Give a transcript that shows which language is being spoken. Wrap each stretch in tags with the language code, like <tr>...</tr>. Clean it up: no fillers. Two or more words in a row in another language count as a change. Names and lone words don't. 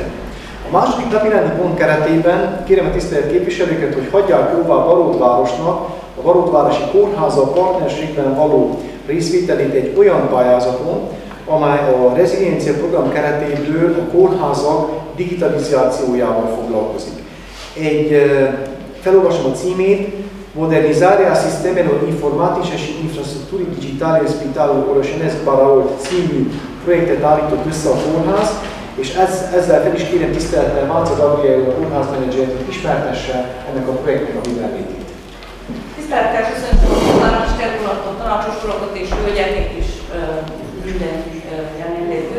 <hu>A második napirendi pont keretében kérem a tisztelt képviselőket, hogy hagyják jóvá Barótvárosnak a Barótvárosi Kórházzal partnerségben való részvételét egy olyan pályázaton, amely a reziliencia program keretéből a kórházak digitalizációjával foglalkozik. Felolvasom a címét: Modernizarea sistemelor informatice și infrastructurii digitale Spitalul Orășenesc Baraolt című projektet állított össze a kórház, és ezzel fel is kérem tisztelettel Málca Gabriel, a kórházmenedzsert, hogy ismertesse ennek a projektnek a világítét. Tisztelettel köszöntöm a tanácsi területet, tanácsos urakat és hölgyeket is minden jelenlévőt.</hu>